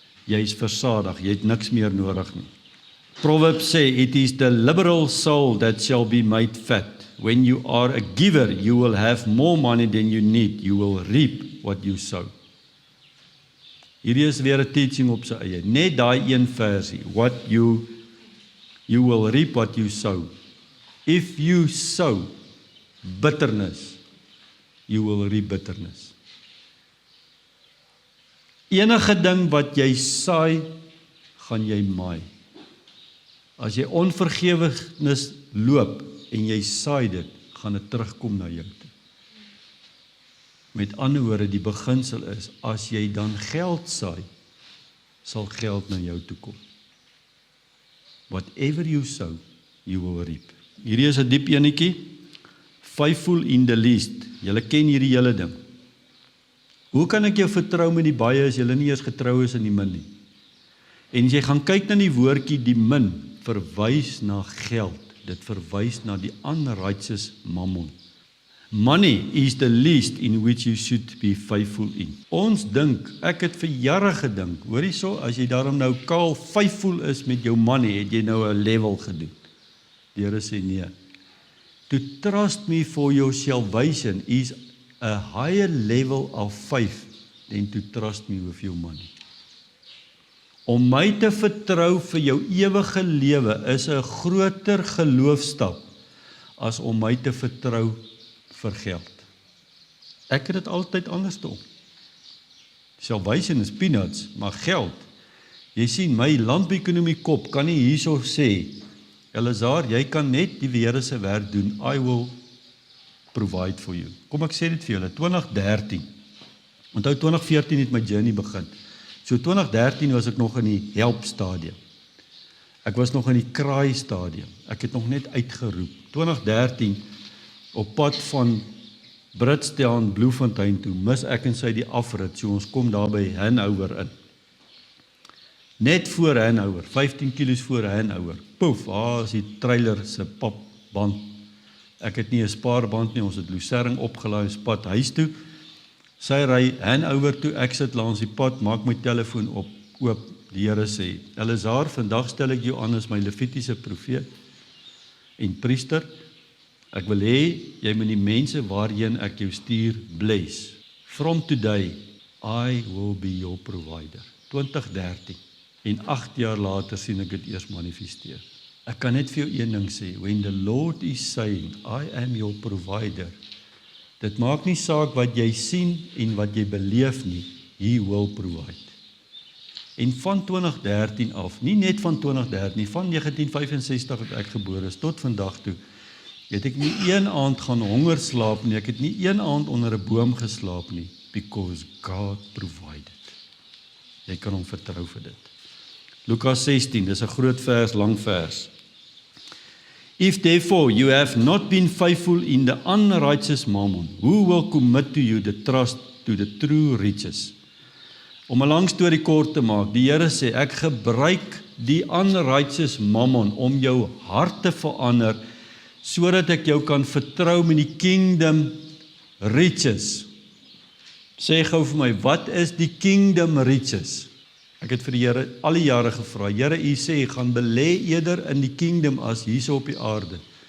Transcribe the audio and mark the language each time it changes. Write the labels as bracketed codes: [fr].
[af] Jy is versadig, jy het niks meer nodig nie. [en] Proverbs sê, it is the liberal soul that shall be made fat. When you are a giver, you will have more money than you need. You will reap what you sow. [af] Hierdie is weer 'n teaching op sy eie. Net daai een versie. [en] You will reap what you sow. If you sow bitterness, you will reap bitterness. [af] Enige ding wat jy saai, gaan jy maai. As jy onvergewignis loop en jy saai dit, gaan dit terugkom na jou toe. Met ander woorde, die beginsel is, as jy dan geld saai, sal geld na jou toe kom. [en] Whatever you sow, you will reap. [af] Hierdie is 'n diep enetjie. [en] Faithful in the least. [af] Julle ken hierdie hele ding. Hoe kan ek jou vertrou met die baie as julle nie eers getrou is in die min nie? En as jy gaan kyk na die woordjie die min, verwys na geld. Dit verwys na die unrighteous mammon. [en] Money is the least in which you should be faithful in. [af] Ons dink, ek het vir jare gedink, hoor hierso, as jy daarom nou kaal faithful is met jou money, het jy nou 'n level gedoen. Die Here sê nee. [en] To trust me for your salvation is a higher level of faith than to trust me with your money. [af] Om my te vertrou vir jou ewige lewe is 'n groter geloofstap as om my te vertrou vir geld. Ek het dit altyd anders doen. [en] Salvation is peanuts, [af] maar geld. Jy sien, my landbouekonomie kop kan nie hierso sê, Elazar, jy kan net die Here se werk doen. [en] I will provide for you. [af] Kom ek sê dit vir julle, 2013. Onthou 2014 het my journey begin. So 2013 was ek nog in die help stadium. Ek was nog in die kraai stadium. Ek het nog net uitgeroep. 2013 op pad van Britstown, Bloemfontein toe, mis ek en sy die afrit, so ons kom daar by Hanover in. Net voor Hanover, 15 kilos voor Hanover, poef, is die trailer se papband. Ek het nie 'n spaarband nie, ons het Lucerne opgelaai, ons pad huis toe. Sy ry Hanover toe, ek sit langs die pad, maak my telefoon oop, die Here sê, Elazar, vandag stel ek jou aan as my Levitiese profeet en priester. Ek wil hê, jy moet die mense waarheen ek jou stuur, bless. [en] From today, I will be your provider. [af] 2013. En 8 jaar later sien ek dit eers manifesteer. Ek kan net vir jou een ding sê, [en] when the Lord is saying, I am your provider, [af] dit maak nie saak wat jy sien en wat jy beleef nie, [en] He will provide. [af] En van 2013 af, nie net van 2013 nie, van 1965 het ek gebore is, tot vandag toe, het ek nie een aand gaan honger slaap nie, ek het nie een aand onder 'n boom geslaap nie, [en] because God provided. [af] Jy kan hom vertrou vir dit. Lukas 16, dis 'n groot vers, lang vers. [en] If therefore you have not been faithful in the unrighteous mammon, who will commit to you the trust to the true riches? [af] Om 'n lang storie kort te maak, die Here sê, ek gebruik die unrighteous mammon om jou hart te verander, sodat ek jou kan vertrou met die kingdom riches. Sê gou vir my, wat is die kingdom riches? Ek het vir die Here al die jare gevra, Here, U sê, gaan belê eerder in die kingdom as hierso op die aarde.